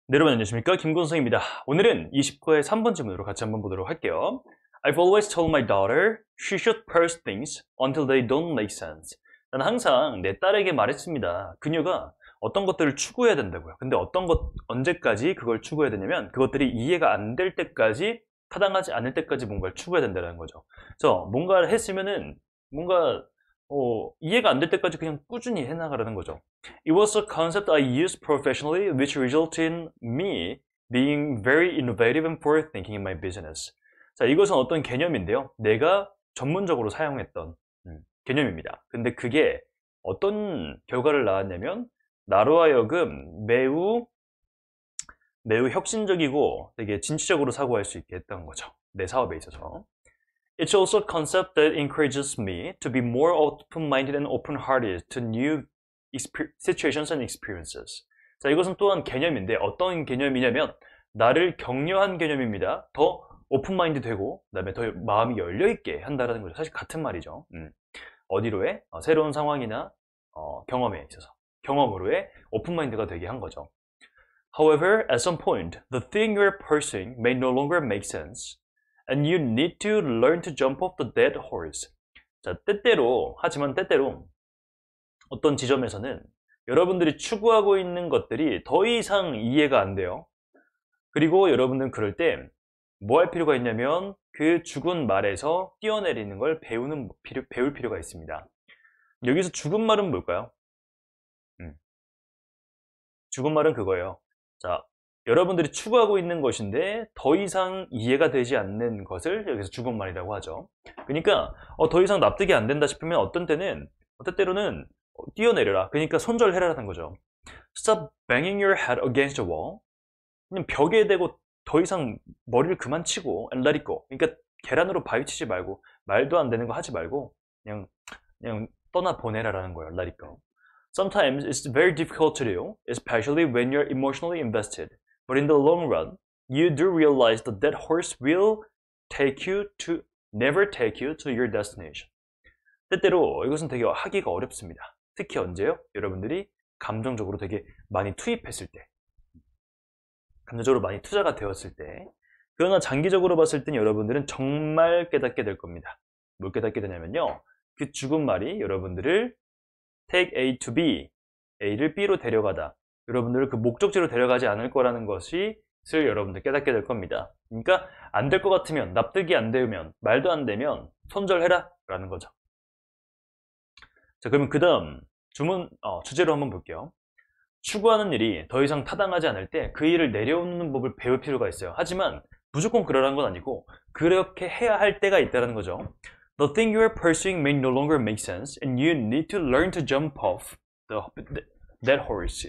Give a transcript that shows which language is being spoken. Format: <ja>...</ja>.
<ko>네, 여러분 안녕하십니까? 김곤성입니다. 오늘은 20거의 3번 질문으로 같이 한번 보도록 할게요.</ko> <en>I've always told my daughter she should purse things until they don't make sense.</en> <ko>나는 항상 내 딸에게 말했습니다. 그녀가 어떤 것들을 추구해야 된다고요. 근데 언제까지 그걸 추구해야 되냐면 그것들이 이해가 안 될 때까지, 타당하지 않을 때까지 뭔가를 추구해야 된다는 거죠. 그래서 뭔가를 했으면은 뭔가 이해가 안 될 때까지 그냥 꾸준히 해나가라는 거죠.</ko> <en>It was a concept I used professionally, which resulted in me being very innovative and forward thinking in my business.</en> <ko>자, 이것은 어떤 개념인데요. 내가 전문적으로 사용했던 개념입니다. 근데 그게 어떤 결과를 낳았냐면 나로 하여금 매우 혁신적이고 되게 진취적으로 사고할 수 있게 했던 거죠. 내 사업에 있어서.</ko> <en>It's also a concept that encourages me to be more open-minded and open-hearted to new situations and experiences.</en> <ko>자, 이것은 또한 개념인데 어떤 개념이냐면 나를 격려한 개념입니다. 더 오픈마인드 되고 그다음에 더 마음이 열려있게 한다는 거죠. 사실 같은 말이죠. 어디로의 새로운 상황이나 경험에 있어서 경험으로의 오픈마인드가 되게 한 거죠.</ko> <en>However, at some point, the thing you're pursuing may no longer make sense, and you need to learn to jump off the dead horse.</en> <ko>자, 하지만 때때로 어떤 지점에서는 여러분들이 추구하고 있는 것들이 더 이상 이해가 안 돼요. 그리고 여러분들은 그럴 때 뭐 할 필요가 있냐면 그 죽은 말에서 뛰어내리는 걸 배울 필요가 있습니다. 여기서 죽은 말은 뭘까요? 죽은 말은 그거예요. 자, 여러분들이 추구하고 있는 것인데 더 이상 이해가 되지 않는 것을 여기서 죽은 말이라고 하죠. 그러니까 더 이상 납득이 안 된다 싶으면 어떤 때로는 뛰어내려라. 그러니까 손절해라라는 거죠.</ko> <en>Stop banging your head against the wall.</en> <ko>그냥 벽에 대고 더 이상 머리를 그만 치고</ko> <en>and let it go.</en> <ko>그러니까 계란으로 바위 치지 말고 말도 안 되는 거 하지 말고 그냥 떠나 보내라라는 거예요.</ko> <en>Let it go. Sometimes it's very difficult to do, especially when you're emotionally invested. But in the long run, you do realize that that horse will never take you to your destination.</en> <ko>때때로 이것은 되게 하기가 어렵습니다. 특히 언제요? 여러분들이 감정적으로 되게 많이 투입했을 때, 감정적으로 많이 투자가 되었을 때. 그러나 장기적으로 봤을 땐 여러분들은 정말 깨닫게 될 겁니다. 뭘 깨닫게 되냐면요, 그 죽은 말이 여러분들을</ko> <en>take A to B,</en> <ko>A를 B로 데려가다, 여러분들을 그 목적지로 데려가지 않을 거라는 것을 여러분들 깨닫게 될 겁니다. 그러니까 안 될 것 같으면, 납득이 안 되면, 말도 안 되면 손절해라 라는 거죠. 자, 그러면 그 다음 주제로 한번 볼게요. 추구하는 일이 더 이상 타당하지 않을 때 그 일을 내려놓는 법을 배울 필요가 있어요. 하지만 무조건 그러라는 건 아니고 그렇게 해야 할 때가 있다는 거죠.</ko> <en>The thing you are pursuing may no longer make sense and you need to learn to jump off that horse.</en>